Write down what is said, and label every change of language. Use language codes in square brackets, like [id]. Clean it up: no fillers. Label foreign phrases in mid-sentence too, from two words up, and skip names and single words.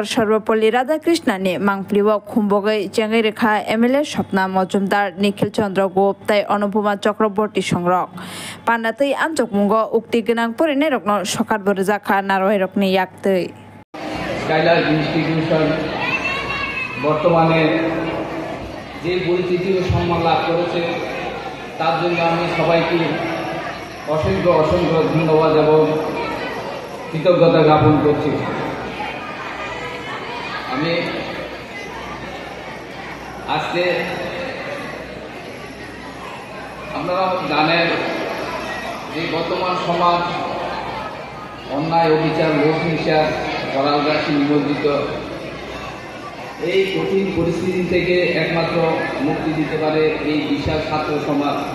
[trp] Sarvapalli Radhakrishnan ni mangpliwo khumbogai chengai rekha MLA Swapna Majumdar Nikhil Chandra Gupta Anupama Chakraborty songrok pandatei amjokmungo ukti gonang porinai rokno sokar borjaka naroi rokni yaktei [bn] Skylark Institution বর্তমানে যে পরিচিতি ও সম্মান লাভ করেছে তার জন্য আমি সবাইকে অসংখ্য ধন্যবাদ এবং কৃতজ্ঞতা জ্ঞাপন করছি। আমি আজকে আপনারা জানেন যে বর্তমান সমাজ অন্যায় অবিচার লোক হিংসা করালগাছি নিমজ্জিত এই কঠিন পরিস্থিতি থেকে একমাত্র মুক্তি দিতে পারে এই বিশাল ছাত্র সমাজ।